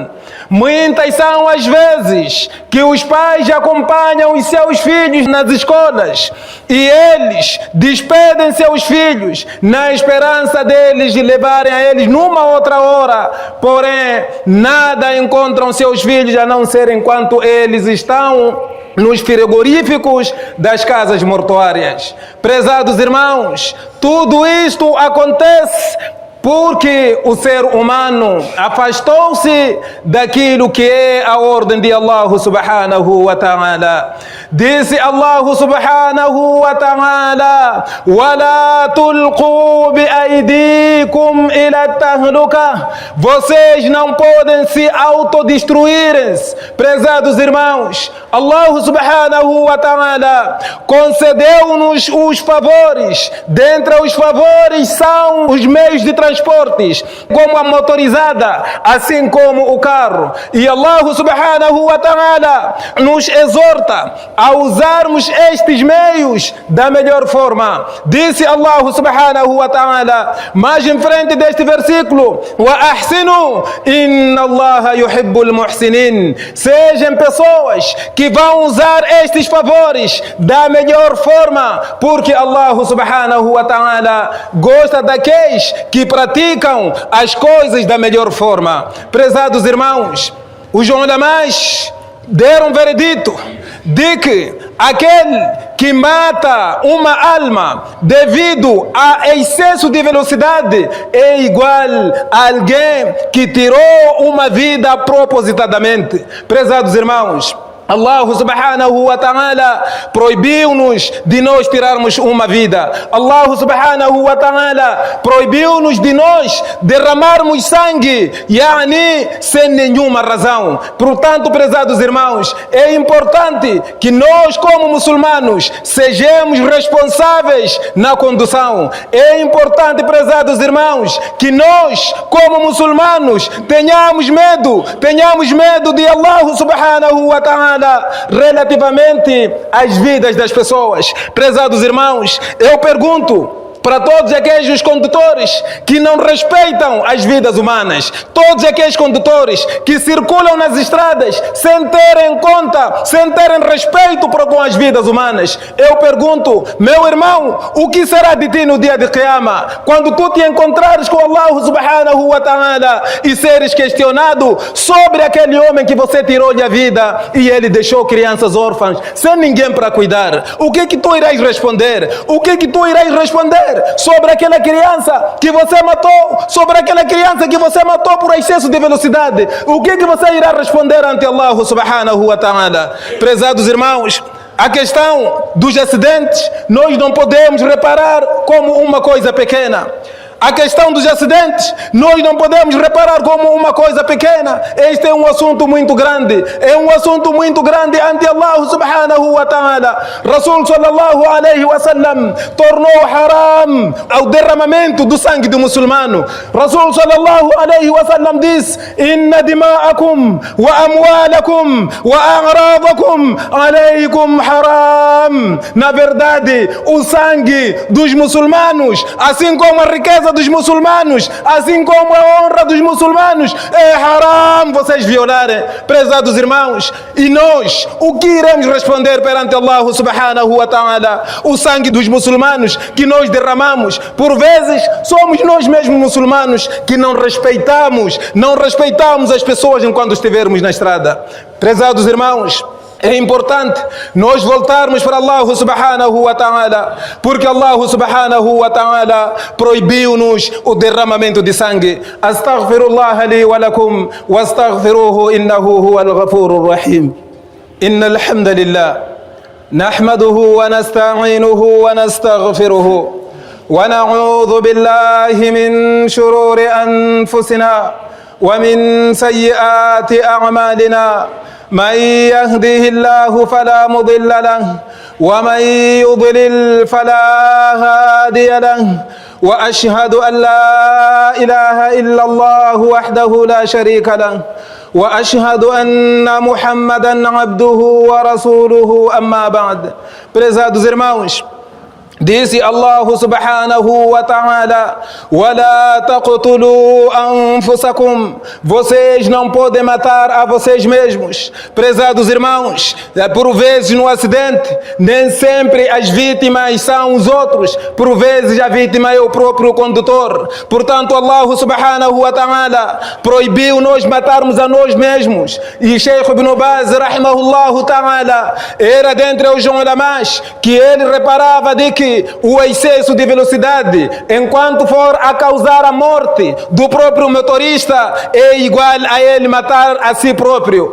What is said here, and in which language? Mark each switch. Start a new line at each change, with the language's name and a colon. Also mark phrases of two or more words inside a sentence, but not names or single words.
Portuguese: Muitas são as vezes que os pais acompanham os seus filhos nas escolas e eles despedem seus filhos na esperança deles de levarem a eles numa outra hora, porém nada encontram seus filhos a não ser enquanto eles estão nos frigoríficos das casas mortuárias. Prezados irmãos, tudo isto acontece porque o ser humano afastou-se daquilo que é a ordem de
Arabic: الله سبحانه وتعالى.
Portuguese: Disse
Arabic: الله سبحانه وتعالى: وَلَا تُلْقُوا بِأَيْدِيكُمْ إِلَى التهلكة.
Portuguese: Vocês não podem se autodestruírem. Prezados irmãos,
Arabic: الله سبحانه وتعالى
Portuguese: concedeu-nos os favores. Dentre os favores são os meios de transporte transportes, como a motorizada, assim como o carro. E
Arabic: الله سبحانه وتعالى
Portuguese: nos exorta a usarmos estes meios da melhor forma. Disse
Arabic: الله سبحانه وتعالى,
Portuguese: mais em frente deste versículo:
Arabic: وأحسنوا، إن الله يحب المحسنين.
Portuguese: Sejam pessoas que vão usar estes favores da melhor forma, porque
Arabic: الله سبحانه وتعالى
Portuguese: gosta daqueles que praticam as coisas da melhor forma. Prezados irmãos, os ulamás deram veredito de que aquele que mata uma alma devido a excesso de velocidade é igual a alguém que tirou uma vida propositadamente. Prezados irmãos,
Arabic: الله سبحانه وتعالى
Portuguese: proibiu-nos de nós tirarmos uma vida.
Arabic: الله سبحانه وتعالى
Portuguese: proibiu-nos de nós derramarmos sangue, sem nenhuma razão. Portanto, prezados irmãos, é importante que nós, como muçulmanos, sejamos responsáveis na condução. É importante, prezados irmãos, que nós, como muçulmanos, tenhamos medo de
Arabic: الله سبحانه وتعالى
Portuguese: relativamente às vidas das pessoas. Prezados irmãos, eu pergunto para todos aqueles condutores que não respeitam as vidas humanas, todos aqueles condutores que circulam nas estradas sem terem conta, sem terem respeito para com as vidas humanas, eu pergunto, meu irmão, o que será de ti no dia de Qiyama, quando tu te encontrares com
Arabic: الله سبحانه وتعالى
Portuguese: e seres questionado sobre aquele homem que você tirou-lhe a vida e ele deixou crianças órfãs sem ninguém para cuidar? O que tu irás responder? O que tu irás responder sobre aquela criança que você matou, sobre aquela criança que você matou por excesso de velocidade? O que você irá responder ante
Arabic: الله سبحانه وتعالى?
Portuguese: Prezados irmãos, a questão dos acidentes nós não podemos reparar como uma coisa pequena. A questão dos acidentes nós não podemos reparar como uma coisa pequena. Este é um assunto muito grande. É um assunto muito grande ante
Arabic: الله سبحانه وتعالى. رسول صلى الله عليه وسلم
Portuguese: tornou haram ao derramamento do sangue do muçulmano.
Arabic: رسول صلى الله عليه وسلم
Portuguese: diz:
Arabic: إن دماءكم وأموالكم وأعراضكم عليكم حرام.
Portuguese: Na verdade, o sangue dos muçulmanos, assim como a riqueza dos muçulmanos, assim como a honra dos muçulmanos, é haram vocês violarem. Prezados irmãos, e nós, o que iremos responder perante
Arabic: الله سبحانه وتعالى?
Portuguese: O sangue dos muçulmanos que nós derramamos, por vezes somos nós mesmos muçulmanos que não respeitamos as pessoas enquanto estivermos na estrada. Prezados irmãos, é importante nós voltarmos para
Arabic: الله سبحانه وتعالى,
Portuguese: porque
Arabic: الله سبحانه وتعالى
Portuguese: proibiu-nos o derramamento de sangue.
Arabic: أستغفر الله لي ولكم وأستغفره إنه هو الغفور الرحيم. إن الحمد لله نحمده ونستعينه ونستغفره ونعوذ بالله من شرور أنفسنا ومن سيئات أعمالنا. من يهده الله فلا مضل له ومن يضلل فلا هادي له وأشهد أن لا إله إلا الله وحده لا شريك له وأشهد أن محمدا عبده ورسوله أما بعد.
Portuguese: Prezados irmãos, disse
Arabic: الله سبحانه وتعالى: وَلَا تَقْتُلُوا أَنفُسَكُمْ.
Portuguese: Vocês não podem matar a vocês mesmos. Prezados irmãos, por vezes no acidente, nem sempre as vítimas são os outros. Por vezes a vítima é o próprio condutor. Portanto,
Arabic: الله سبحانه وتعالى
Portuguese: proibiu nós matarmos a nós mesmos. E Sheikh Ibn Baz,
Arabic: رحمه الله تعالى,
Portuguese: era dentre os ulamás que ele reparava de que o excesso de velocidade, enquanto for a causar a morte do próprio motorista, é igual a ele matar a si próprio.